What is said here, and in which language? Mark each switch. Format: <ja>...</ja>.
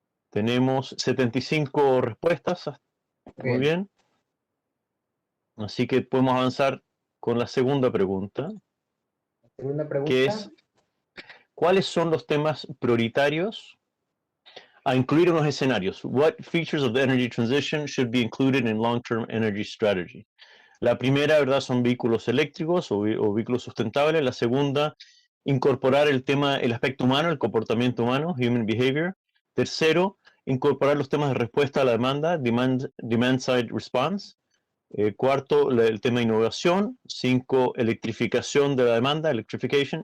<es>Tenemos 75 respuestas. Muy bien. Así que podemos avanzar con la segunda pregunta. Segunda pregunta. Que es, ¿cuáles son los temas prioritarios a incluir en los escenarios?</es> <en>What features of the energy transition should be included in long-term energy strategy?</en> <es>La primera, ¿verdad?, son vehículos eléctricos o vehículos sustentables. La segunda, incorporar el aspecto humano, el comportamiento humano,</es> <en>human behavior.</en> <es>Tercero, incorporar los temas de respuesta a la demanda,</es> <en>demand side response.</en> <es>Cuarto, el tema de innovación. 5, electrificación de la demanda, electrification.</es>